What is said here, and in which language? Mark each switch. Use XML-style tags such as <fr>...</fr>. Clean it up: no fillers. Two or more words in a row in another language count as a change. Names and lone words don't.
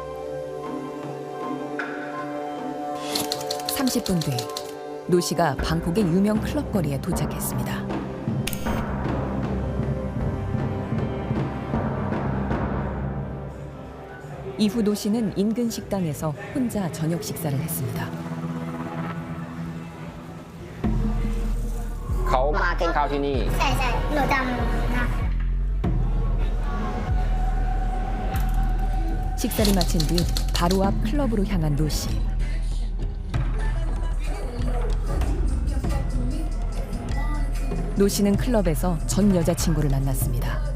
<ko>30분 뒤 노 씨가 방콕의 유명 클럽거리에 도착했습니다. 이후 노 씨는 인근 식당에서 혼자 저녁 식사를 했습니다.</ko> <th>เขามากินข้าวที่นี่ ใช่หนูจำนะ</th> <ko>식사를 마친 뒤 바로 앞 클럽으로 향한 노 씨. 노 씨는 클럽에서 전 여자친구를 만났습니다.</ko>